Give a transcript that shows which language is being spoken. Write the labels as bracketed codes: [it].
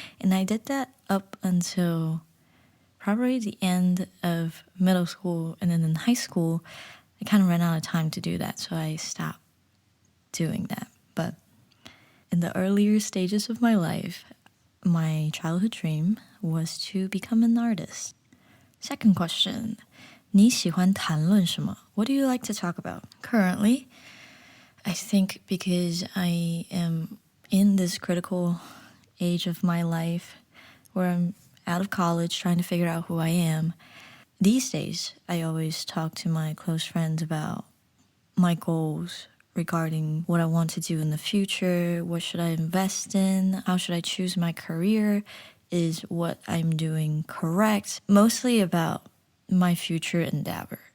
[en] And I did that up until probably the end of middle school, and then in high school, I kind of ran out of time to do that, so I stopped doing that. But in the earlier stages of my life, my childhood dream was to become an artist. Second question, [zh] 你喜欢谈论什么? [en] What do you like to talk about? Currently, I think because I am in this critical age of my life where I'm out of college trying to figure out who I am, these days I always talk to my close friends about my goals regarding what I want to do in the future, what should I invest in, how should I choose my career, is what I'm doing correct, mostly about my future endeavor.